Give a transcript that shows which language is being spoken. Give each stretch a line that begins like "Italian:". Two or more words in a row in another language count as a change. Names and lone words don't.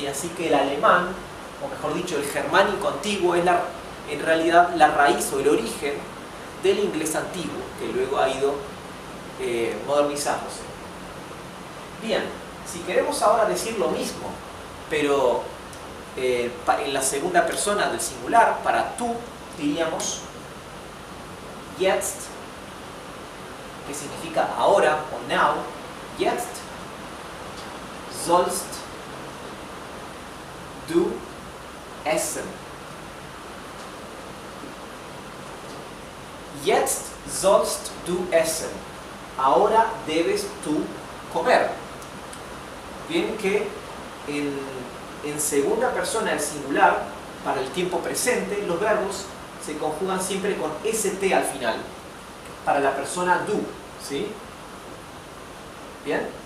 Spanish: Así que el alemán, o mejor dicho, el germánico antiguo es en realidad la raíz o el origen del inglés antiguo, que luego ha ido modernizándose. Bien, si queremos ahora decir lo mismo, pero en la segunda persona del singular, para tú, diríamos jetzt, que significa ahora o now.
German: Jetzt sollst du essen. Jetzt sollst du essen.
Spanish: Ahora debes tú comer. Bien que en segunda persona del singular, para el tiempo presente, los verbos se conjugan siempre con st al final. Para la persona du, ¿sí? Bien.